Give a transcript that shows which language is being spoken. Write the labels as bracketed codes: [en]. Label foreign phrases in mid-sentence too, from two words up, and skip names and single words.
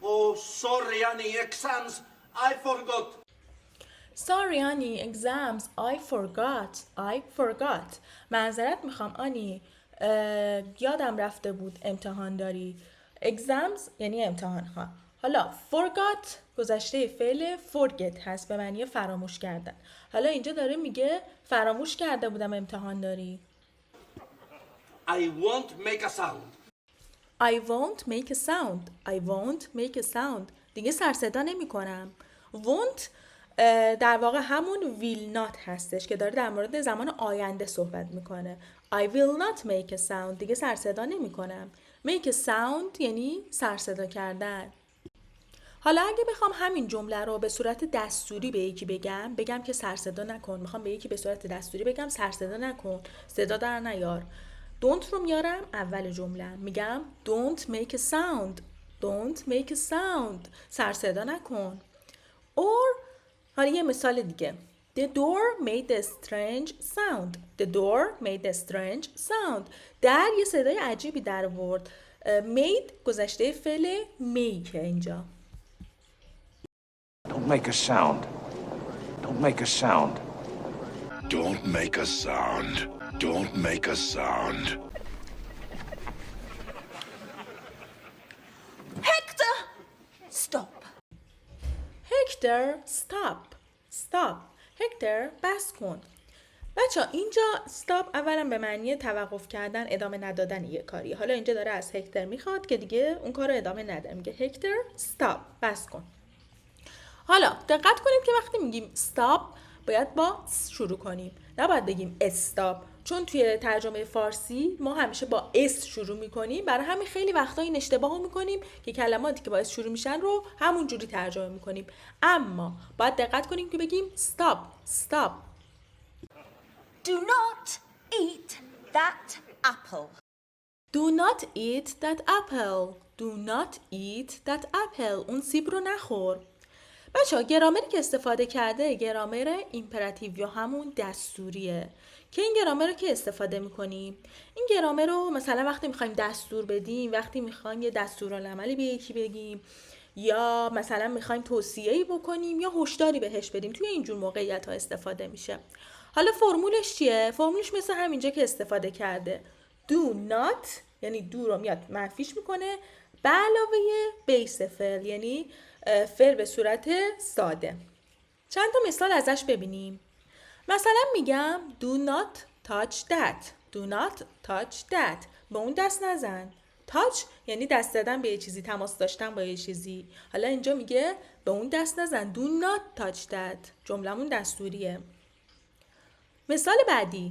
[en] Oh, sorry, Annie, exams. I forgot. Sorry آنی exams I forgot [fa] معذرت میخوام آنی یادم رفته بود امتحان داری. exams یعنی امتحان ها. حالا forgot گذشته فعل forget هست به معنی فراموش کردن. حالا اینجا داره میگه فراموش کرده بودم امتحان داری. [en] I won't make a sound. I won't make a sound [fa] دیگه سر صدا نمی کنم. won't در واقع همون [en] will not [fa] هستش که داره در مورد زمان آینده صحبت میکنه. [en] I will not make a sound [fa] دیگه سر صدا نمی کنم. [en] make a sound [fa] یعنی سر صدا کردن. حالا اگه بخوام همین جمله رو به صورت دستوری به یکی بگم که سر صدا نکن. میخوام به یکی به صورت دستوری بگم سر صدا نکن، صدا در نیار. don't رو میارم اول جمله، میگم [en] don't make a sound [fa] سر صدا نکن. or حالا یه مثال دیگه. [en] The door made a strange sound. [fa] در یه صدای عجیبی در آورد. made گذشته فعل make اینجا. [en] Don't make a sound. Don't make a sound. Don't make a sound. Don't make a sound. Hector! Stop. Hector, stop. Hector, [fa] بس کن. بچه اینجا stop اولا به معنی توقف کردن، ادامه ندادن یه کاری. حالا اینجا داره از هکتر میخواد که دیگه اون کار رو ادامه نده. میگه هکتر stop، بس کن. حالا دقت کنید که وقتی میگیم stop باید با شروع کنیم، نباید بگیم stop، چون توی ترجمه فارسی ما همیشه با اس شروع میکنیم. برای همین خیلی وقتا این اشتباه میکنیم که کلماتی که با اس شروع میشن رو همون جوری ترجمه میکنیم. اما باید دقت کنیم که بگیم stop. [en] Do not eat that apple. Do not eat that apple. [fa] اون سیب رو نخور. بچه‌ها گرامری که استفاده کرده گرامر ایمپراتیو یا همون دستوریه. که این گرامر رو که استفاده میکنیم، این گرامر رو مثلا وقتی میخوایم دستور بدیم، وقتی میخوایم یه دستورالعملی به یکی بگیم، یا مثلا میخوایم توصیه‌ای بکنیم یا هشداری بهش بدیم، توی اینجور موقعیت ها استفاده میشه. حالا فرمولش چیه؟ فرمولش مثل همینجا که استفاده کرده. [en] Do not [fa] یعنی do رو میاد منفیش میکنه به علاوه بیس فعل، یعنی فعل به صورت ساده. چند تا مثال ازش ببینیم. مثلا میگم [en] do not touch that. [fa] به اون دست نزن. touch یعنی دست زدن به یه چیزی، تماس داشتن با یه چیزی. حالا اینجا میگه به اون دست نزن. [en] do not touch that. [fa] جملمون دستوریه. مثال بعدی.